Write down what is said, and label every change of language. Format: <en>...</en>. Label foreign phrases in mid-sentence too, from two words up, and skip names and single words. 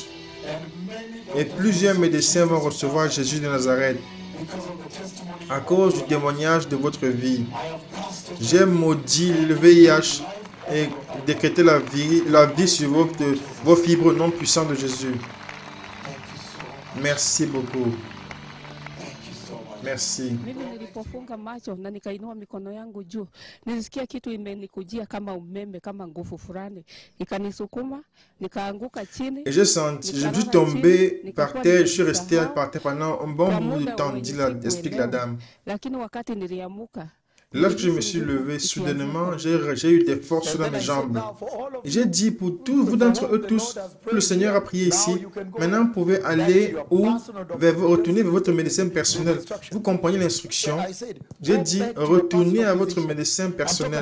<fr>Et plusieurs médecins vont recevoir Jésus de Nazareth à cause du témoignage de votre vie. J'ai maudit le VIH et décrété la vie sur vos fibres non puissantes de Jésus. Merci beaucoup. Merci.</fr> <sw>Mimi nilipofunga macho na nikainua mikono yangu juu, nilisikia kitu imenikujia kama umeme, kama nguvu fulani, ikanisukuma, nikaanguka chini.</sw> <fr>Et je suis tombé par terre, je suis resté par terre pendant un bon bout de temps, explique la dame.</fr> <sw>Lakini wakati niliamuka,</sw> <fr>Lorsque je me suis levé, soudainement, j'ai eu des forces dans mes jambes. Et j'ai dit pour tous, vous d'entre eux tous, que le Seigneur a prié ici. Maintenant, vous pouvez aller retourner vers votre médecin personnel. Vous comprenez l'instruction? J'ai dit, retournez à votre médecin personnel.</fr>